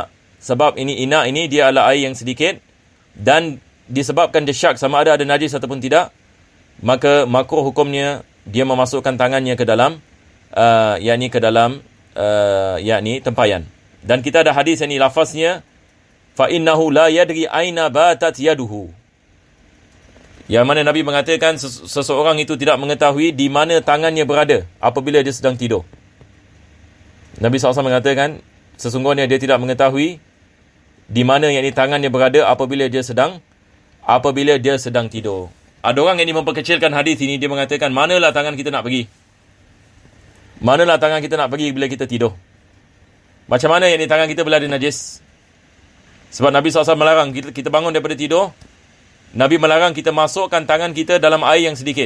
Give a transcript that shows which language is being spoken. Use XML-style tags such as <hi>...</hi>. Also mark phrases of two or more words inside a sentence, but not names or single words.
<ms>Sebab ina ini dia adalah air yang sedikit dan disebabkan dia syak sama ada najis ataupun tidak, maka makruh hukumnya dia memasukkan tangannya ke dalam yakni tempayan. Dan kita ada hadis ini lafaznya</ms> <ar>فإنه لا يدري أين باتت يده.</ar> <ms>Yang mana Nabi mengatakan seseorang itu tidak mengetahui di mana tangannya berada apabila dia sedang tidur. Nabi SAW mengatakan sesungguhnya dia tidak mengetahui di mana yakni tangannya berada apabila dia sedang tidur. Ada orang yang memperkecilkan hadis ini, dia mengatakan manalah tangan kita nak pergi? Manalah tangan kita nak pergi bila kita tidur? Macam mana yakni tangan kita bila ada najis? Sebab Nabi SAW melarang kita bangun daripada tidur. Nabi melarang kita masukkan tangan kita dalam air yang sedikit.</ms>